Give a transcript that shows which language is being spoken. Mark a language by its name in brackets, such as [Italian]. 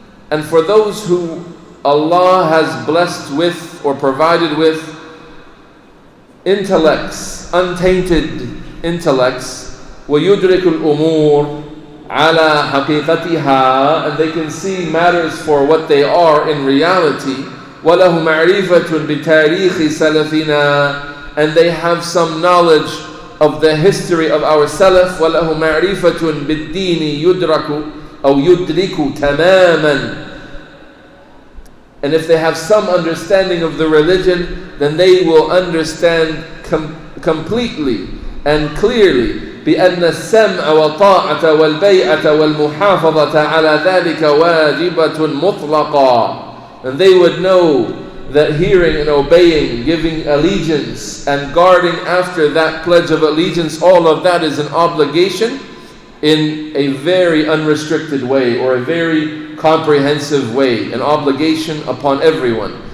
[English] And for those who Allah has blessed with or provided with intellects, untainted intellects, [Arabic] وَيُدْرِكُ الْأُمُورِ عَلَى حَقِيقَتِهَا, [English] and they can see matters for what they are in reality. [Arabic] وَلَهُ مَعْرِفَةٌ بِتَارِيخِ سَلَفِنَا, [English] and they have some knowledge of the history of our Salaf. [Arabic] وَلَهُ مَعْرِفَةٌ بِالدِّينِ يُدْرَكُ أو يُدْرِكُ تَمَامًا. [English] And if they have some understanding of the religion, then they will understand completely and clearly [Arabic] بأن السمع والطاعة والبيعة والمحافظة على ذلك واجبة مطلقة. [English] And they would know that hearing and obeying, giving allegiance and guarding after that pledge of allegiance, all of that is an obligation in a very unrestricted way, or a very comprehensive way, an obligation upon everyone.